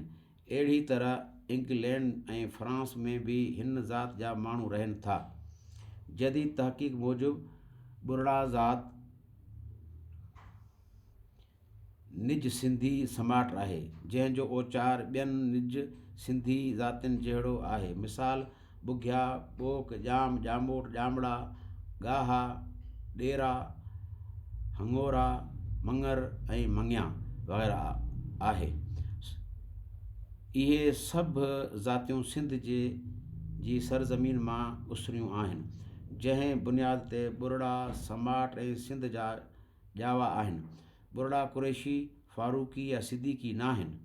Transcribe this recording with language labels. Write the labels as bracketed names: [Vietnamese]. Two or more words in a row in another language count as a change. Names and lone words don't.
[Sindhi] अहिड़ी तरह इंग्लैंड ऐं फ्रांस में बि हिन ज़ात जा माण्हू रहनि था। जदीद तहक़ीक़ मूजिबि बुरड़ा ज़ात निज सिंधी समाट आहे जंहिंजो ओचार ॿियनि निज सिंधी ज़ातियुनि जहिड़ो आहे। मिसाल बुघिया, ॿोक, ॼाम, ॼामोट, ॼामड़ा, ॻाहा, ॾेरा, हंगोरा, मंगर ऐं मंगिया वग़ैरह आहे। इहे सभु ज़ातियूं सिंध जी सरज़मीन मां उसरियूं आहिनि। जंहिं बुनियाद ते बुरड़ा समाट ऐं सिंध जा ॼावा आहिनि। बुरड़ा कुरैशी, फारूकी या सिद्दीकी नाहिनि।